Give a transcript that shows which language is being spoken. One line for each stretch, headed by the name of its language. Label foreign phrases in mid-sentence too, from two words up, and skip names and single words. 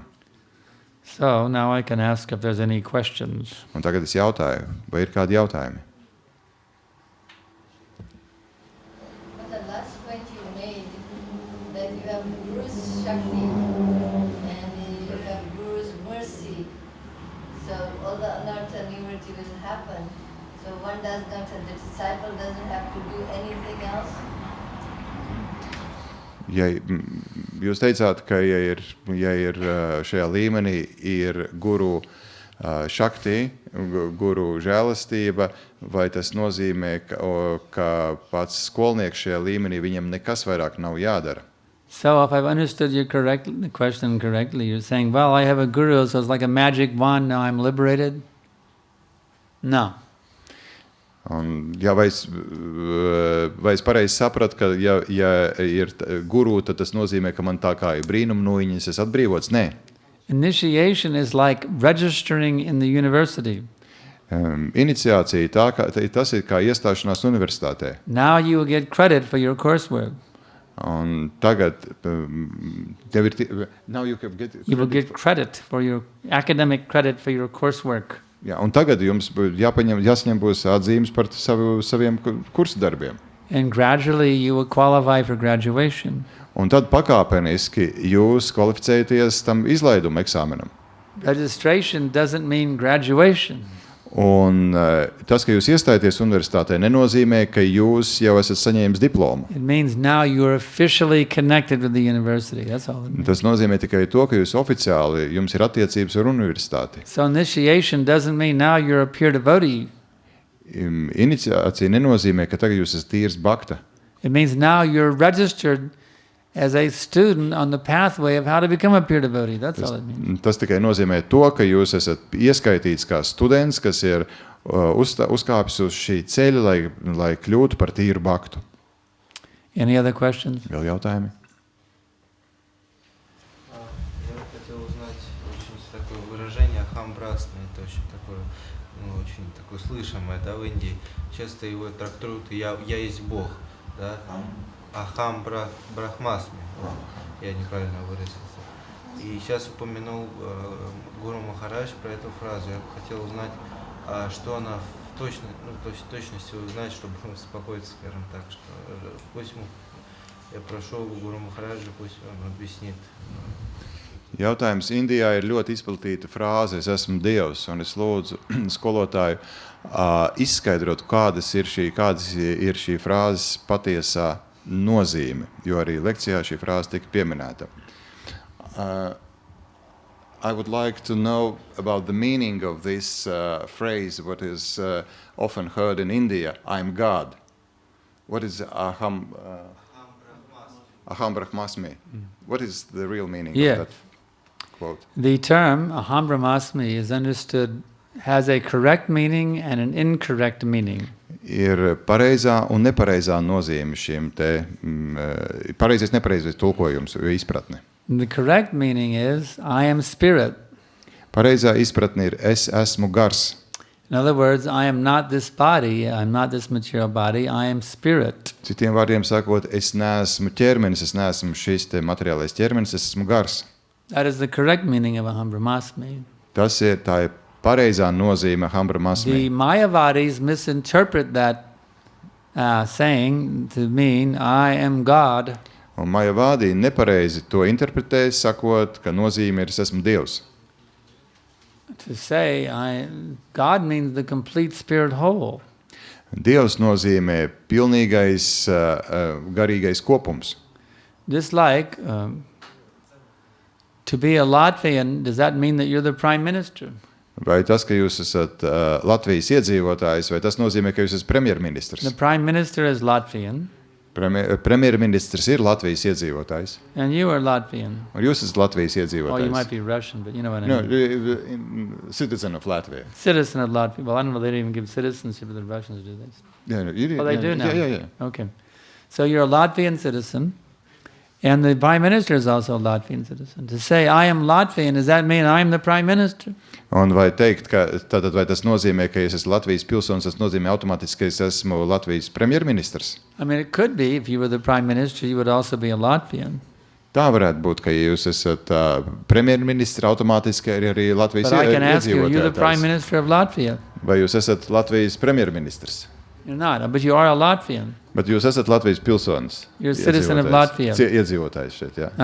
English: So now I can ask if there's any questions.
Latvian: Un tagad es jautāju, vai ir kādi jautājumi?
English: The last point you made, that you have Guru's Shakti and you have Guru's mercy. So all the
Sanskrit: अनर्थ निवृत्ति
English: will happen. So one does not, the disciple doesn't have to do anything else.
Latvian: Ja jūs teicāt, ka ja ir šajā līmenī ir guru šakti, guru žēlastība, vai tas nozīmē, ka pats skolnieks šajā līmenī viņam nekas vairāk nav jādara?
English: So if I've understood your question correctly, you're saying, well, I have a guru, so it's like a magic wand, now I'm liberated? No.
Latvian: Un, vai es pareizi sapratu, ka ja ir guru, tad tas nozīmē, ka man tā kā ir brīnumnūjiņas, es atbrīvots? Nē.
English: Initiation is like registering in the university.
Latvian: Iniciācija, tas ir kā iestāšanās universitātē.
English: Now you will get credit for your coursework.
Latvian: Un tagad tev ir
English: now you will get credit for your academic credit for your coursework.
Latvian: Jā, un tagad jums jāsaņem būs atzīmes par saviem kursu darbiem.
English: And gradually you will qualify for graduation.
Latvian: Un tad pakāpeniski jūs kvalificējaties tam izlaiduma eksāmenam.
English: Registration doesn't mean graduation.
Latvian: Un tas, ka jūs iestājaties universitātē, nenozīmē, ka jūs jau esat saņēmis diplomu.
English: It means now you're officially connected with the university. That's all it means.
Latvian: Tas nozīmē tikai to, ka jūs oficiāli, jums ir attiecības ar universitāti.
English: So initiation doesn't mean now you're a pure devotee.
Latvian: Iniciācija nenozīmē, ka tagad jūs esat tīrs bhakta.
English: It means now you're registered as a student on the pathway of how to become a pure devotee. That's all it means.
Latvian: Tas tikai nozīmē to, ka jūs esat ieskaitīts kā students, kas ir uzkāpis uz šī ceļa, lai kļūtu par tīru bhaktu.
English: Any other questions?
Latvian: Vēl jautājumi?
Russian: Я хотел узнать очень такое выражение ахамбрасное, это очень такое, очень такое слышимое, да, в Индии. Часто его трактуют «я есть Бог», да?
Sanskrit: अहं ब्रह्मास्मि,
Russian: я неправильно выразился. И сейчас упомянул Гуру Махарадж про эту фразу. Я хотел узнать, что она в точности узнать, чтобы успокоиться, скажем так, что пусть я прошу Гуру Махараджа, пусть он объяснит.
Latvian: Jautājums. Indijā ir ļoti izplatīta frāze, es esmu Dievs, un es lūdzu skolotāju izskaidrot, kādas ir šī frāzes patiesā nozīme, jo arī lekcijā šī frāze tika pieminēta.
English: I would like to know about the meaning of this phrase, what is often heard in India, I'm God. What is
Sanskrit: अहं ब्रह्मास्मि?
English: What is the real meaning of that quote? The term
Sanskrit: अहं ब्रह्मास्मि
English: is understood, has a correct meaning and an incorrect meaning.
Latvian: Ir pareizā un nepareizā nozīme šim te, pareizais, nepareizais tulkojums, izpratne.
English: The correct meaning is, I am spirit.
Latvian: Pareizā izpratne ir, es esmu gars.
English: In other words, I am not this body, I'm not this material body, I am spirit.
Latvian: Citiem vārdiem sakot, es neesmu ķermenis, es neesmu šis te materiālais ķermenis, es esmu gars.
English: That is the correct meaning of
Sanskrit: अहं ब्रह्मास्मि.
Latvian: Tas ir tā pareizā nozīme
Sanskrit: अहं ब्रह्मास्मि.
English: The Mayavadis misinterpret that saying to mean, I am God.
Latvian: Un Mayavādi nepareizi to interpretē, sakot, ka nozīme ir, es esmu Dievs.
English: To say, God means the complete spirit whole.
Latvian: Dievs nozīmē pilnīgais garīgais kopums.
English: Just like to be a Latvian, does that mean that you're the prime minister?
Latvian: Vai tas, ka jūs esat Latvijas iedzīvotājs, vai tas nozīmē, ka jūs esat premjerministrs?
English: The prime minister is Latvian.
Latvian: Premjerministrs ir Latvijas iedzīvotājs.
English: And you are Latvian.
Latvian: Un jūs esat Latvijas iedzīvotājs.
English: Well, you might be Russian, but you know what I mean. No, citizen of Latvia. Citizen of Latvia. Well, I don't know, they don't even give citizenship to the Russians, do they? Yeah, well, they do now. Yeah. Okay. So you're a Latvian citizen, and the prime minister is also a Latvian citizen. To say, I am Latvian, does that mean I'm the prime minister?
Latvian: Un vai teikt, ka tātad vai tas nozīmē, ka es esmu Latvijas pilsonis, tas nozīmē automātiski, ka es esmu Latvijas premjerministrs?
English: I mean, it could be, if you were the prime minister, you would also be a Latvian.
Latvian: Tā varētu būt, ka ja jūs esat premjerministrs, automātiski arī Latvijas iedzīvotājs.
English: But I can ask you, are you the prime minister of Latvia?
Latvian: Vai jūs esat Latvijas premjerministrs?
English: You're not, but you are a Latvian.
Latvian: Bet jūs esat Latvijas pilsonis.
English: You're a citizen of Latvia.
Latvian: Iedzīvotājs šeit, jā.